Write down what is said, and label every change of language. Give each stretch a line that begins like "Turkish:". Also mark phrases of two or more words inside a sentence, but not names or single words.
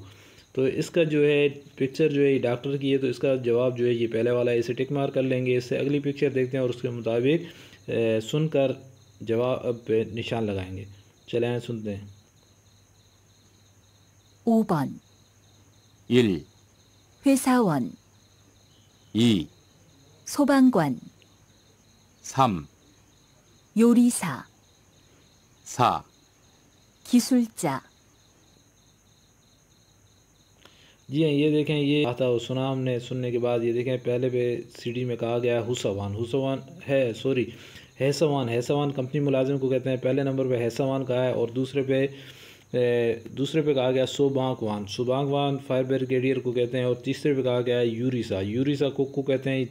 Hindi: तो इसका जो है पिक्चर जो है ये डॉक्टर की है, तो इसका जवाब जो है ये पहले वाला है, इसे टिक मार कर लेंगे। इससे अगली पिक्चर देखते हैं और उसके मुताबिक सुनकर जवाब पे निशान लगाएंगे। चले आए सुनते हैं।
Korean: 5번, 1, 회사원, 2, 소방관, 3, 요리사, 4, 기술자,
Hindi: जी हाँ, ये देखें ये आता हो सुना हमने, सुनने के बाद ये देखें पहले पे सीडी में कहा गया है हैसवान कंपनी मुलाजिम को कहते हैं, पहले नंबर पे हैसवान का है और दूसरे पे कहा गया सुबांगवान फायर ब्रिगेडियर को कहते हैं और तीसरे पे कहा गया है यूरिसा कुक को कहते हैं।